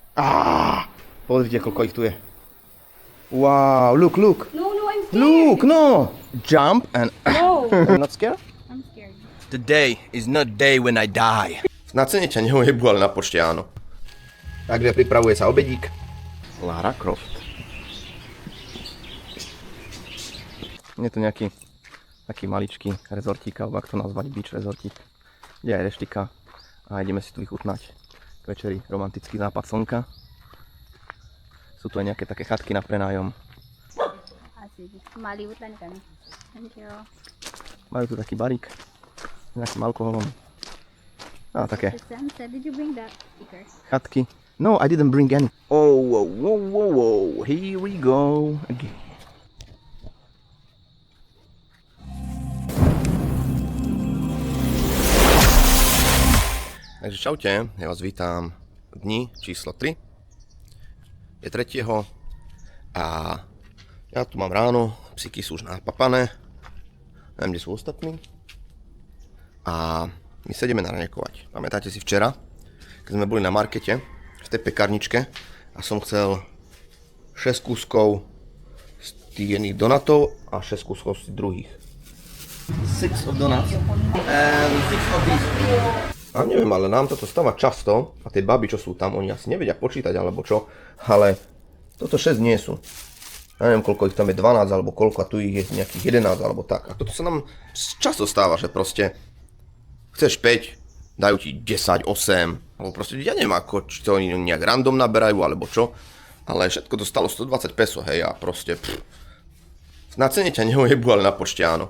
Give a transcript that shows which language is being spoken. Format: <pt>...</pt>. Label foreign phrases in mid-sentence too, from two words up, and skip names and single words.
<sk>Pozrite, koľko ich tu je.</sk> <en>Wow, look. No, I'm scared. Look, no. Jump and... No. You're not scared? I'm scared. Today is not day when I die.</en> <sk>Na cene ťa neojebu, ale na pošte áno. Takže pripravuje sa obedík. Lara Croft. Je to nejaký taký maličký rezortík, alebo ak to nazvať, beach rezortík. Je aj reštika a ideme si tu vychutnať k večeri romantický západ slnka. Sú tu aj nejaké také chatky na prenájom. Malibutan kami.</sk> <en>Thank you.</en> <sk>Majú tu taký barík s nejakým alkoholom. A také</sk> <en>Sam said, did you bring that sticker? chatky. No, I didn't bring any. Oh, whoa. Here we go again.</en> <sk>Takže čaute, ja vás vítam v dni číslo 3. Je 3. A ja tu mám ráno, psíky sú už napapané. Neviem, kde sú ostatní. A my sa ideme naranejkovať. Pamätáte si včera, keď sme boli na markete, v tej pekárničke a som chcel 6 kúskov z tých jedných donatov a 6 kúskov z tých druhých.</sk> <en>6 of donuts and 6 of these.</en> <sk>A neviem, ale nám toto stáva často a tie baby, čo sú tam, oni asi nevedia počítať alebo čo, ale toto 6 nie sú. Ja neviem, koľko ich tam je, 12 alebo koľko a tu ich je nejakých 11 alebo tak. A toto sa nám často stáva, že proste chceš 5, dajú ti 10, 8, alebo proste ja neviem ako, či to oni nejak random naberajú alebo čo, ale všetko to stalo 120 peso, hej, a proste na cene ťa neojebu, ale na pošte áno.</sk>